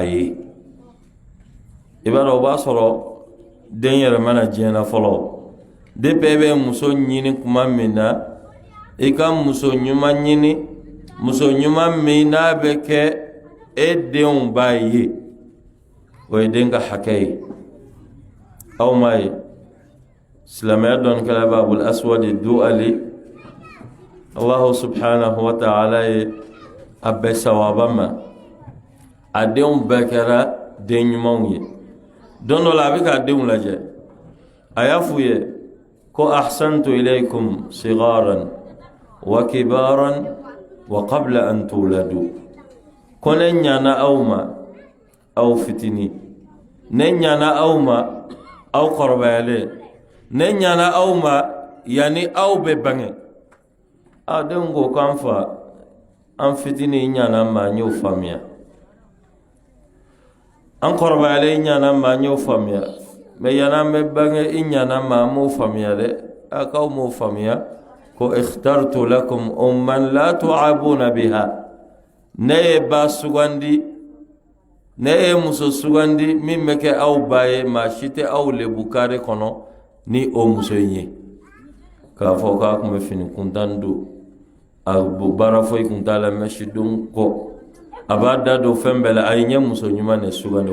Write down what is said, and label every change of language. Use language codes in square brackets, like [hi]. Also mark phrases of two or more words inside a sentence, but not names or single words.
[bm] ye i b'a dɔn o b'a sɔrɔ den yɛrɛ mana diɲɛ na fɔlɔ depuis e bɛ muso ɲini kuma min na i ka muso ɲuman ɲini muso ɲuman min n'a bɛ kɛ e denw ba ye o ye den ka hakɛ ye aw ma ye silamɛya dɔnnikɛla b'Abul Aswad Du'ali [ar] الله سبحانه وتعالى [bm] ye a bɛɛ sawaba ma a denw bɛɛ kɛra den ɲumanw ye don dɔ la a bɛ k'a denw lajɛ a y'a f'u ye ko [ar] أحسنت إليكم صغارا وكبارا وقبل أن تولدوا [bm] ko ne ɲana aw ma aw fitini ne ɲana aw ma aw kɔrɔbayalen ne ɲana aw ma yani aw bɛ bange a denw ko k'an fa an fitini ɲana ma an y'o faamuya an kɔrɔbayalen ɲana ma an y'o faamuya mais yani an bɛ bange i ɲana ma an m'o faamuya dɛ a k'aw m'o faamuya ko [ar] اخترت لكم أما لا تعابون بها [bm] ne ye ba sugandi ne ye muso sugandi min bɛ kɛ aw ba ye maa si tɛ aw lebu kare kɔnɔ ni o muso in ye k'a fɔ k'a tun bɛ fini kuntan don a baara foyi kun t'a la mɛsidon kɔ a b'a da don fɛn bɛɛ la a ye ɲɛ muso ɲuman de sugandi